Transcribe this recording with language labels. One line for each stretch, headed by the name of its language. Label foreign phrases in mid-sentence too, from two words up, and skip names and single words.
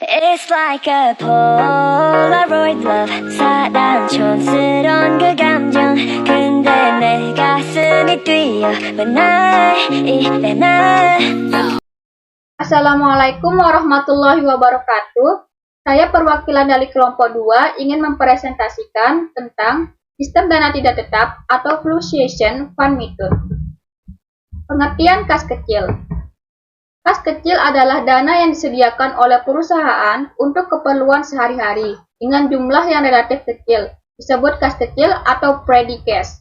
English: It's like a Polaroid love
Korean: 사랑 촌스러운 그 감정 근데 내 가슴이 뛰어 왜 날 이래 날
Arabic: السلام عليكم ورحمة الله وبركاته.
Indonesian: Saya perwakilan dari kelompok 2 ingin mempresentasikan tentang sistem dana tidak tetap atau
English: fluctuation fund method.
Indonesian: Pengertian kas kecil. Kas kecil adalah dana yang disediakan oleh perusahaan untuk keperluan sehari-hari dengan jumlah yang relatif kecil, disebut kas kecil atau
English: ready cash.